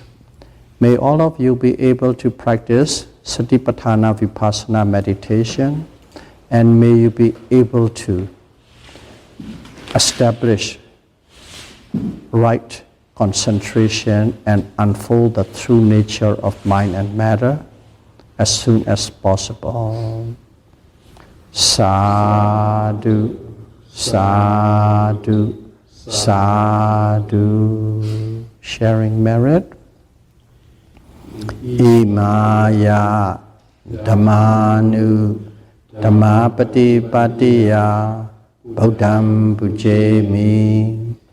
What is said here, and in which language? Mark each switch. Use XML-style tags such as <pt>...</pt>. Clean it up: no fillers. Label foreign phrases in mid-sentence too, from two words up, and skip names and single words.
<en>May all of you be able to practice</en> <pi>Satipatthana Vipassana</pi> <en>meditation, and may you be able to establish right concentration and unfold the true nature of mind and matter as soon as possible.</en> <pi>Sadhu, sadhu, sadhu.</pi> <en>Sharing merit.</en> <pi>Imaya dhammanu dhammapati patiya Buddham pujemi.</pi>